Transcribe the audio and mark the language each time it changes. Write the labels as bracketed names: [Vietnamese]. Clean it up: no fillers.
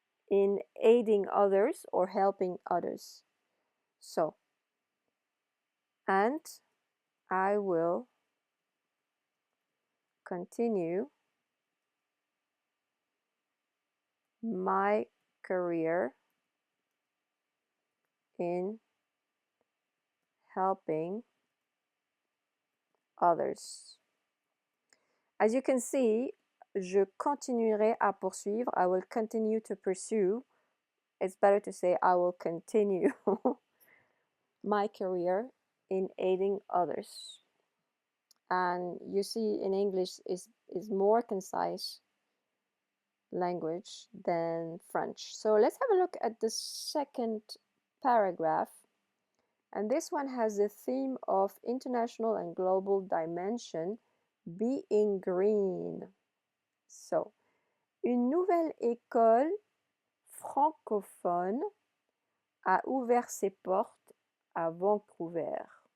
[English] in aiding others or helping others. So, and I will continue my career in helping others. As you can see, [French] je continuerai à poursuivre. [English] I will continue to pursue. It's better to say I will continue my career in aiding others. And you see in English is more concise language than French. So let's have a look at the second paragraph. And this one has the theme of international and global dimension being green. [French] So, une nouvelle école francophone a ouvert ses portes à Vancouver.